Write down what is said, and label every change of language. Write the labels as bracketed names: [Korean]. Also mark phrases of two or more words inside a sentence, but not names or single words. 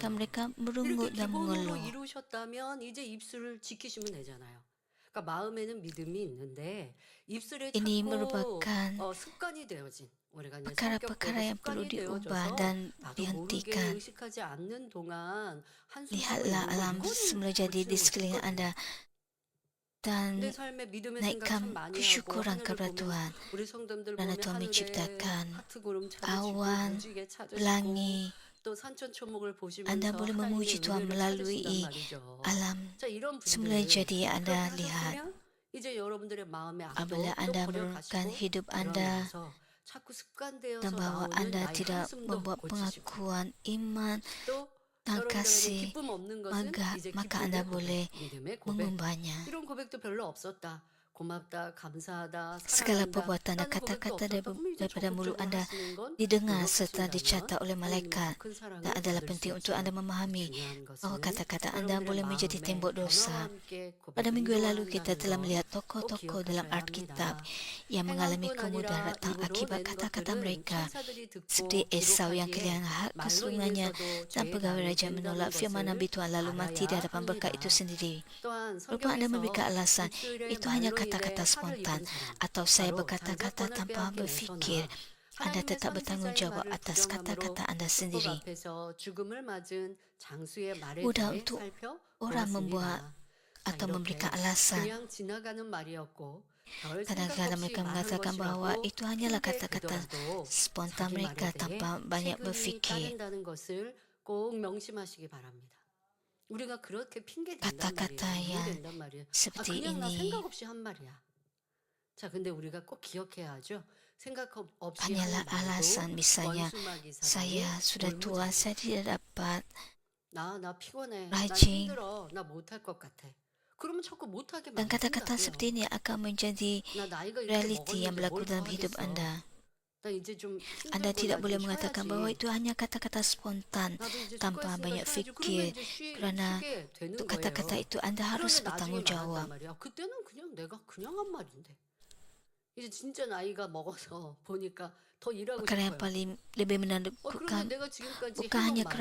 [Korean] 기본이고요. [Malay] mereka [Korean] 이렇게 [Malay] merungut dan [Korean] 기본으로 [Malay] mengeluh. [Korean] 이루셨다면 이제 입술을 지키시면 되잖아요. 그러니까 마음에는 믿음이 있는데 입술에 [Malay] Ini [Korean] 자꾸 [Malay] merupakan [Korean] 습관이 되어진 우리가 이제 [Malay] perkara-perkara [Korean] 성격대로 [Malay] yang perlu [Korean] 습관이 [Malay] diubah [Korean] 되어져서 [Malay] dan [Korean] 나도 모르게 [Malay] dihentikan. [Korean] 의식하지 않는 동안 한숨 쉬고 [Malay] Lihatlah [Korean] 있는 거 [Malay] alam [Korean] 이거는 [Malay] semula jadi [Korean] 고치는 [Malay] di [Korean] 거 [Malay] sekeliling [Korean] 쉽거든요. [Malay] Anda [Korean] 내 [Malay] dan [Korean] 삶에 믿음의 생각 참 [Malay] naikkan [Korean] 많이 하고 [Malay] kesyukuran [Korean] 하늘을 [Malay] kepada [Korean] 보면 [Malay] Tuhan. [Korean] 우리 성도들 [Malay] Kerana [Korean] 보면 [Malay] Tuhan [Korean] 하늘에 [Malay] menciptakan [Korean] 하트 구름 찾으시고 [Malay] awan, [Korean] 무지개 찾으시고 [Malay] pelangi. [Korean] 또 산천초목을 [Malay] Anda [Korean] 보시면서 [Malay] boleh [Korean] 하나님의 [Malay] memuji Tuhan [Korean] 은혜를 찾으신단 [Malay] melalui [Korean] 말이죠. [Malay] alam [Korean] 자, 이런 [Malay] semula [Korean] 분들 [Malay] jadi yang [Korean] 그렇게 [Malay] Anda lihat. [Korean] 하셨으면 이제 여러분들의 마음의 악도 [Malay] Apabila [Korean] 또 [Malay] Anda menurunkan [Korean] 버려가시고 [Malay] hidup Anda [Korean] 그러면서 자꾸 [Malay] dan [Korean] 습관되어서 [Malay] bahawa [Korean] 나오는 [Malay] Anda [Korean] 나의 [Malay] tidak [Korean] 한숨도 [Malay] membuat [Korean] 고치시고 [Malay] pengakuan iman [Korean] 또 [Malay] dan [Korean] 여러분들에게 [Malay] kasih, [Korean] 기쁨 없는 것은 이제 [Malay] maka [Korean] 기쁨의 [Malay] Anda [Korean] 고백, [Malay] boleh [Korean] 믿음의 고백. [Malay] mengubahnya. [Korean] 이런 고백도 별로 없었다. 고맙다, 감사하다, [Malay] Segala [Korean] 사랑한다. [Malay] perbuatan dan [Korean] 라는 고백도 [Malay] kata-kata [Korean] 없었다. 그럼 이제 [Malay] daripada mulut [Korean] 적극적으로 [Malay] Anda [Korean] 하시는 건 [Malay] didengar serta [Korean] 노력하신다면 [Malay] dicatat oleh [Korean] 하나님은 [Malay] malaikat. [Korean] 더 큰 사랑을 [Malay] Dan adalah [Korean] 받을 수 [Malay] penting untuk [Korean] 있죠. [Malay] Anda memahami [Korean] 중요한 [Malay] bahawa [Korean] 것은 [Malay] kata-kata Anda [Korean] 여러분들의 [Malay] boleh menjadi [Korean] 마음의 [Malay] tembok [Korean] 변화와 [Malay] dosa. [Korean] 함께 [Malay] Pada [Korean] 고백을 [Malay] minggu yang lalu kita [Korean] 인도한다는 [Malay] telah [Korean] 것 [Malay] melihat [Korean] 꼭 [Malay] tokoh-tokoh dalam [Korean] 기억하셔야 [Malay] Alkitab [Korean] 합니다. [Malay] yang mengalami [Korean] 행함뿐 [Malay] kemudahan [Korean] 아니라 [Malay] datang [Korean] 입으로 [Malay] akibat [Korean] 낸 [Malay] kata-kata [Korean] 것들은 [Malay] mereka. [Korean] 천사들이 [Malay] Seperti [Korean] 듣고 [Malay] Esau yang [Korean] 기록하기에 [Malay] kehilangan hak [Korean] 말로 [Malay] kesulungannya [Korean] 인해서도 [Malay] dan [Korean] 죄에 [Malay] pegawai raja [Korean] 담이 [Malay] menolak [Korean] 된다는 [Malay] firman Nabi [Korean] 것을 [Malay] Tuhan lalu mati di [Korean] 알아야 [Malay] hadapan berkat [Korean] 합니다. [Malay] itu sendiri. [Korean] 또한 [Malay] Walaupun Anda memberikan [Korean] 성경에서 [Malay] alasan, [Korean] 입술의 [Malay] itu hanya [Korean] 말로 인해 [Malay] kata-kata [Korean] 화를 [Malay] spontan [Korean] 입은 사람 [Malay] atau saya [Korean] 바로 [Malay] berkata-kata [Korean] 장자권을 [Malay] tanpa [Korean] 빼앗긴 [Malay] berfikir, [Korean] 에서나 [Malay] Anda [Korean] 하나님의 [Malay] tetap bertanggung [Korean] 선지자의 [Malay] jawab [Korean] 말을 [Malay] atas [Korean] 부정함으로 [Malay] kata-kata Anda [Korean] 율법 [Malay] sendiri. [Korean] 앞에서 죽음을 맞은 장수의 말에 [Malay] Mudah [Korean] 대해 [Malay] untuk orang membuat [Korean] 살펴보았습니다. [Malay] atau [Korean] 이렇게 [Malay] memberikan alasan. [Korean] 그냥 지나가는 말이었고 별 생각 [Malay] Kadang-kadang [Korean] 없이 [Malay] mereka [Korean] 말한 [Malay] mengatakan bahawa [Korean] 것이라고 [Malay] itu hanyalah [Korean] 핑계 [Malay] kata-kata [Korean] 대더라도 [Malay] spontan [Korean] 자기 [Malay] mereka [Korean] 말에 대해 [Malay] tanpa banyak [Korean] 책임이 [Malay] berfikir. [Korean] 따른다는 것을 꼭 명심하시기 바랍니다. 우리가 그렇게 핑계 댄단 [Malay] Kata-kata [Korean] 말이에요. [Malay] yang [Korean] 된단 말이에요. [Malay] seperti [Korean] 그냥 나 [Malay] ini [Korean] 생각 없이 한 말이야. 자, 근데 우리가 꼭 기억해야 하죠. 생각 없이 [Malay] hanyalah [Korean] 하는 말도 [Malay] alasan. Misalnya, [Korean] 원수마귀 [Malay] saya [Korean] 사단의 [Malay] sudah tua, saya tidak dapat [Korean] 나 피곤해. 나 [Malay] rajin. [Korean] 힘들어. 나 못할 것 같아. 그러면 자꾸 못하게 [Malay] Dan kata-kata seperti [Korean] 만든다고요. [Malay] ini akan menjadi [Korean] 나 나이가 이렇게 [Malay] realiti yang [Korean] 먹었는데 [Malay] berlaku [Korean] 뭘 [Malay] dalam [Korean] 더 [Malay] hidup [Korean] 하겠어. [Malay] Anda. [Korean] 나 이제 좀 [Malay] Anda [Korean] 힘들고 [Malay] tidak [Korean] 나 [Malay] boleh [Korean] 좀 [Malay] mengatakan bahawa [Korean] 쉬어야지. [Malay] itu hanya kata-kata spontan [Korean] 나도 이제 [Malay] tanpa [Korean] 수고했으니까 [Malay] banyak [Korean] 쉬어야지. 그러면 [Malay] fikir. [Korean] 이제 [Malay] Kerana [Korean] 쉬게 되는 [Malay] untuk kata-kata [Korean] 거예요. [Malay] itu Anda harus [Korean] 그런데 나중에 [Malay] bertanggung [Korean] 말한단 [Malay] jawab. [Korean] 말이야. 그때는 그냥 내가 그냥 한 말인데. 이제 진짜 나이가 먹어서 보니까 더 일하고 [Malay] Perkara yang [Korean] 싶어요. [Malay] paling lebih [Korean] 그런데 [Malay] menakutkan [Korean] 내가 지금까지 [Malay] bukan [Korean] 해놓은 [Malay] hanya [Korean] 말은